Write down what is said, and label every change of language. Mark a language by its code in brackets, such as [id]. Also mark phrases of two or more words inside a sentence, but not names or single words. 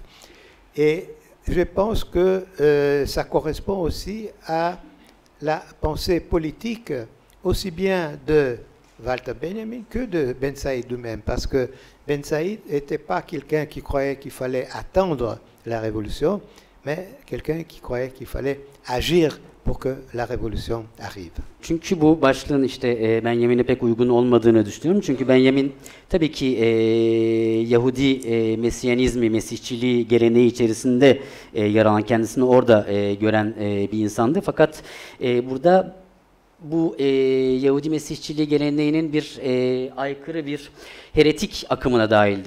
[fr] Et je pense que ça correspond aussi à la pensée politique aussi bien de Walter Benjamin que de Ben Saïd lui-même, parce que Ben Saïd n'était pas quelqu'un qui croyait qu'il fallait attendre la révolution, mais quelqu'un qui croyait qu'il fallait agir pour que la révolution arrive. [tr] Çünkü bu başlığın işte Benjamin'e pek uygun olmadığını düşünüyorum. Çünkü Benjamin tabii ki Yahudi Mesiyanizmi, Mesihçiliği geleneği içerisinde yer alan, kendisini orada gören bir insandı. Fakat burada bu Yahudi Mesihçiliği geleneğinin bir aykırı bir heretik akımına dahildi.